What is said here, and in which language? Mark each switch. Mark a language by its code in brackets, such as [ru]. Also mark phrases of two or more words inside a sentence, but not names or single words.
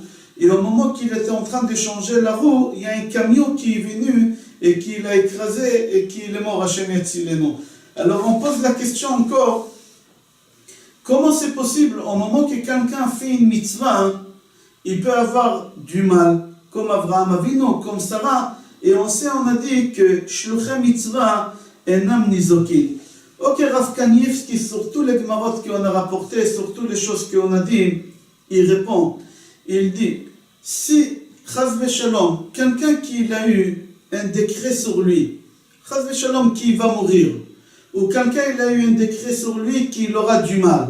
[fr] Et au moment qu'il était en train de changer la roue, il y a un camion qui est venu et qui l'a écrasé et qui est mort à Shemetzilénon. Alors on pose la question encore, comment c'est possible au moment que quelqu'un fait une mitzvah, il peut avoir du mal, comme [he] אברהם אבינו, [fr] comme Sarah, et on a dit que [he] שלוחי מצוה אינם ניזוקין. [fr] Ok, Rav Kanievski, sur tous les gemarot qu'on a rapportés, sur toutes les choses qu'on a dit, il répond, il dit, si [he] חס ושלום, [fr] quelqu'un qui a eu un décret sur lui, [he] חס ושלום [fr] qui va mourir, ou quelqu'un il a eu un décret sur lui qu'il aura du mal.